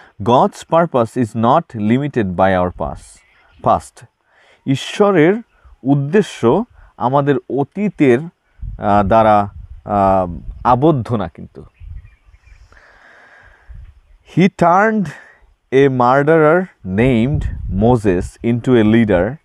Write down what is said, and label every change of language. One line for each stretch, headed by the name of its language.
English: God's purpose is not limited by our past.
Bangla: ঈশ্বরের উদ্দেশ্য আমাদের অতীতের দ্বারা আবদ্ধ না।
English: কিন্তু He turned a murderer named Moses into a leader.